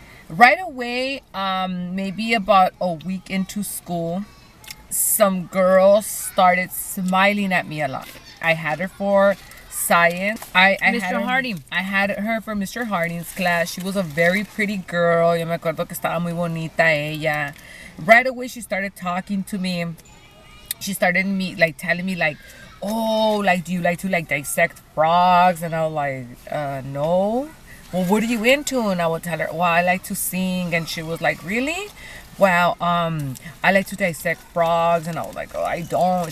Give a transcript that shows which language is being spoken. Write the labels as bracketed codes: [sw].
[en] Right away, maybe about a week into school, some girls started smiling at me a lot. I had her for science. Mr. Harding. I had her for Mr. Harding's class. She was a very pretty girl. [es] Yo me acuerdo que estaba muy bonita ella. [en] Right away, she started talking to me. She started telling me oh, do you like to dissect frogs? And I was like, no. Well, what are you into? And I would tell her, well, I like to sing. And she was like, really? Well, I like to dissect frogs. And I was like, oh, I don't.